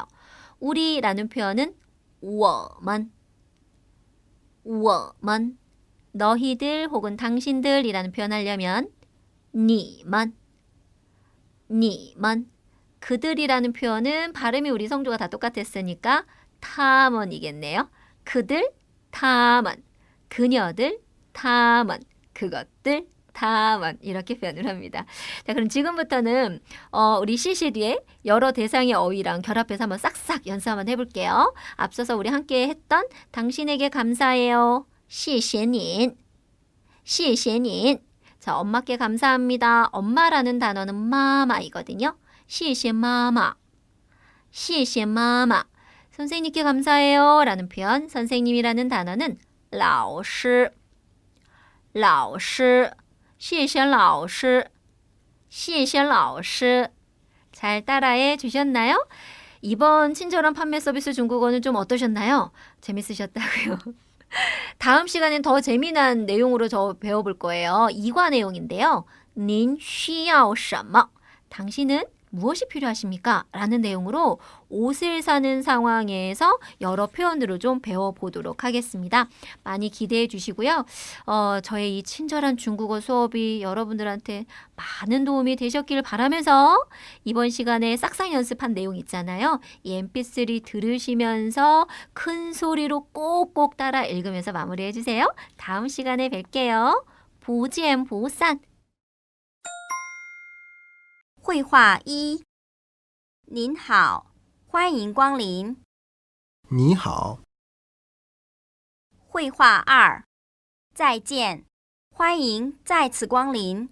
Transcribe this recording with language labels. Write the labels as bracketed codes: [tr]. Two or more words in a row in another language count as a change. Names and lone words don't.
[ko] 우리라는 표현은 我们 너희들 혹은 당신들이라는 표현하려면 你们 그들이라는 표현은 발음이 우리 성조가 다 똑같았으니까 他们 이겠네요. 그들, 他们 그녀들, 他们 그것들, 他们 이렇게 표현을 합니다. 자, 그럼 지금부터는 우리 시시 뒤에 여러 대상의 어휘랑 결합해서 한번 싹싹 연습 한번 해볼게요. 앞서서 우리 함께 했던 당신에게 감사해요. [zh] 谢谢您. 谢谢您. [ko] 자, 엄마께 감사합니다. 엄마라는 단어는 마마이거든요. [zh] 谢谢妈妈. 谢谢妈妈. [ko] 선생님께 감사해요 라는 표현, 선생님이라는 단어는 老师. [zh] 老师. 谢谢老师. 谢谢老师. [ko] 잘 따라해 주셨나요? 이번 친절한 판매 서비스 중국어는 좀 어떠셨나요? 재밌으셨다고요? 다음 시간엔 더 재미난 내용으로 저 배워볼 거예요. 2과 내용인데요. [zh] 您需要什么? [ko] 당신은 무엇이 필요하십니까? 라는 내용으로 옷을 사는 상황에서 여러 표현으로 좀 배워보도록 하겠습니다. 많이 기대해 주시고요. 저의 이 친절한 중국어 수업이 여러분들한테 많은 도움이 되셨길 바라면서 이번 시간에 싹싹 연습한 내용 있잖아요. 이 mp3 들으시면서 큰 소리로 꼭꼭 따라 읽으면서 마무리해 주세요. 다음 시간에 뵐게요. [zh] 不见不散. 绘画一，您好，欢迎光临。你好，绘画二，再见，欢迎再次光临。